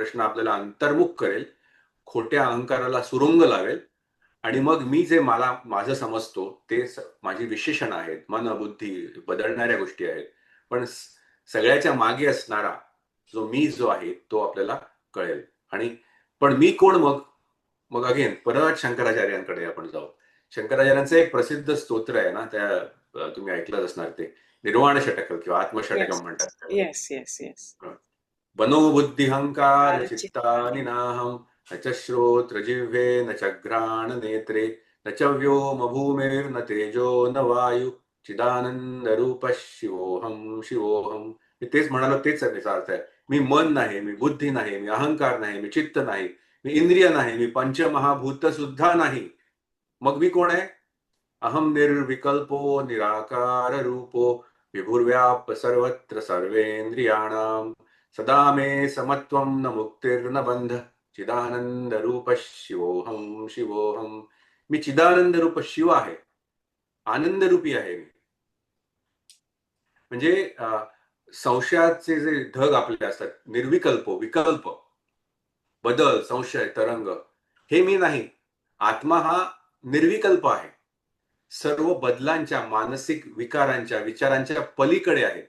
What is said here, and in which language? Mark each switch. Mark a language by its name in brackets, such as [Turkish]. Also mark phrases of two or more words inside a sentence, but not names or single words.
[Marathi] हा प्रश्न आपल्याला अंतर्मुख करेल, खोट्या अहंकाराला सुरुंग लावेल आणि मग मी जे माझं समजतो ते माझी विशेषण आहेत, मन बुद्धी बदलणाऱ्या गोष्टी आहेत, पण सगळ्याच्या मागे असणारा जो आहे तो आपल्याला कळेल. आणि पण मी कोण मग? मग अगेन परत शंकराचार्यांकडे आपण जाऊ. शंकराचार्यांचं एक प्रसिद्ध स्तोत्र आहे ना, तुम्ही ऐकलंच असणार, ते निर्वाण षटकं किंवा आत्मषटकं येस म्हणतात त्याला. [English] yes yes yes. [Sanskrit] मनोबुद्धिहंकार चित्तानि नाहं न च श्रोत्र जिह्वे न च घ्राण नेत्रे न च व्योम भूमिर्न तेजो न वायू चिदानंद रूप शिवोहम शिवोहम. [Marathi] मी तेच म्हणालो, तेच त्याचा अर्थ आहे. मी मन नाही, मी बुद्धी नाही, मी अहंकार नाही, मी चित्त नाही, मी इंद्रिय नाही, मी पंचमहाभूत सुद्धा नाही. मग मी कोण आहे? [Sanskrit] अहम निर्विकल्पो निराकार रूपो विभुर्व्याप सर्वत्र सर्वेंद्रियाणाम सदा मे समत्वम न मुक्तिर्न बंध चिदानंद रूप शिवोहम शिवोहम. [Marathi] मी चिदानंद रूप शिव आहे, आनंद रूपी आहे मी. म्हणजे संशयाचे जे ढग आपले असतात, निर्विकल्प, विकल्प, बदल, संशय, तरंग, हे मी नाही. आत्मा हा निर्विकल्प आहे, सर्व बदलांच्या, मानसिक विकारांच्या, विचारांच्या पलीकडे आहे.